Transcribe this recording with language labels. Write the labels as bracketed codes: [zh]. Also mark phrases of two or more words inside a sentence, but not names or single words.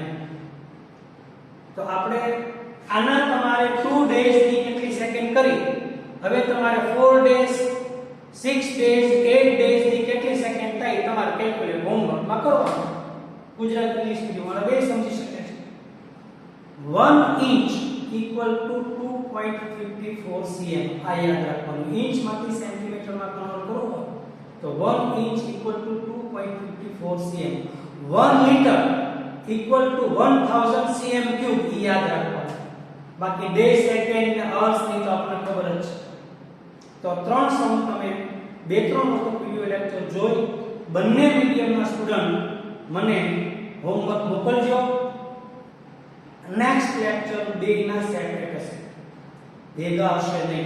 [gu] તો આપણે આના તમારે 2 ડેઝ ની કેટલી સેકન્ડ કરી, હવે તમારે 4 ડેઝ 6 ડેઝ 8 ડેઝ ની કેટલી સેકન્ડ થાય તમારે કેલ્ક્યુલેટ હોમવર્કમાં કરવાનું. ગુજરાત [en] English medium [gu] વાળા બે સમજી શકે છે. [en] 1 ઇંચ equal to 2.54 cm. [gu] આ યાદ રાખવાનું. ઇંચ માંથી સેન્ટીમીટર માં કન્વર્ટ કરો તો [en] 1 inch equal to 2.54 cm. 1 લિટર equal to 1000 cm cube. [gu] ઈ યાદ રાખવાનું. બાકી ડે સેકન્ડ ને અવર્સ ની તો આપણને ખબર જ છે. તો ત્રણ સમ તમે 2-3 વખત [en] video lecture [gu] જોઈ બંને મીડિયમના સ્ટુડન્ટ મને હોમવર્ક મોકલજો. [en] next lecture [gu] બે ના સેપરેટ હશે, ભેગા હશે નહીં.